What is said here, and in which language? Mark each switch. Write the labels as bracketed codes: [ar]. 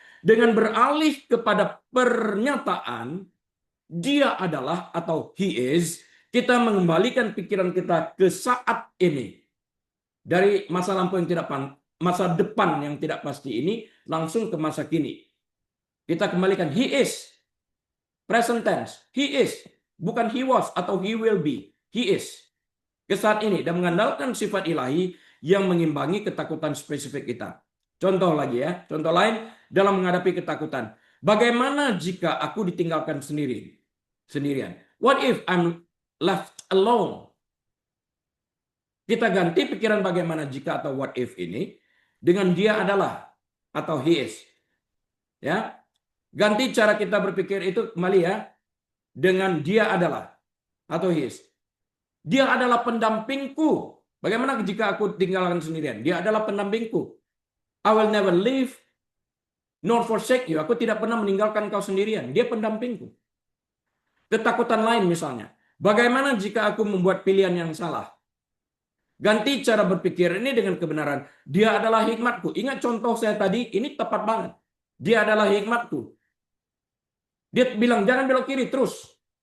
[id] Dengan beralih kepada pernyataan dia adalah atau [en] he is, [id] kita mengembalikan pikiran kita ke saat ini. Dari masa lampau yang tidak masa depan yang tidak pasti ini langsung ke masa kini. Kita kembalikan [en] he is. Present tense. He is. Bukan he was atau he will be. He is. [id] Ke saat ini. Dan mengandalkan sifat ilahi yang mengimbangi ketakutan spesifik kita. Contoh lagi ya. Contoh lain dalam menghadapi ketakutan. Bagaimana jika aku ditinggalkan sendirian? [en] What if I'm left alone? [id] Kita ganti pikiran bagaimana jika atau [en] what if [id] ini dengan dia adalah atau [en] he is. [id] Ya. Ganti cara kita berpikir itu kembali ya. Dengan dia adalah. Atau [en] he is. [id] Dia adalah pendampingku. Bagaimana jika aku tinggalkan sendirian? Dia adalah pendampingku. [en] I will never leave nor forsake you. [id] Aku tidak pernah meninggalkan kau sendirian. Dia pendampingku. Ketakutan lain misalnya. Bagaimana jika aku membuat pilihan yang salah? Ganti cara berpikir ini dengan kebenaran. Dia adalah hikmatku. Ingat contoh saya tadi. Ini tepat banget. Dia adalah hikmatku. Dia bilang jangan belok kiri terus.